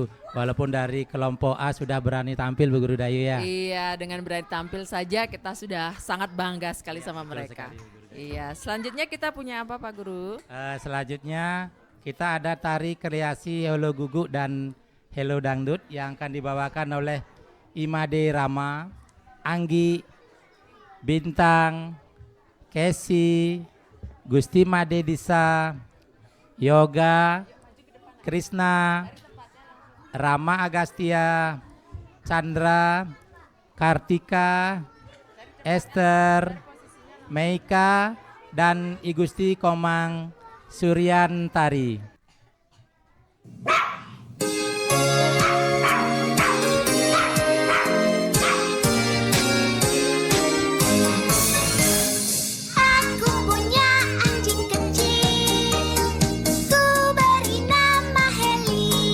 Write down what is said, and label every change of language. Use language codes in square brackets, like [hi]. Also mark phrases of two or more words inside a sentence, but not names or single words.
[id] Walaupun dari kelompok A sudah berani tampil Bu Guru Dayu ya. Iya, dengan berani tampil saja kita sudah sangat bangga sekali sama betul mereka. sekali, Bu Guru Dayu. Iya, selanjutnya kita punya apa Pak Guru? Selanjutnya kita ada tari kreasi Helo Guguk dan Helo Dangdut yang akan dibawakan oleh Imade Rama, Anggi, Bintang, Kesi, Gusti Made Disa, Yoga, Krishna, Rama Agastya, Chandra, Kartika, Esther, Meika, dan I Gusti Komang Suryantari. Aku punya anjing kecil, ku beri nama Heli.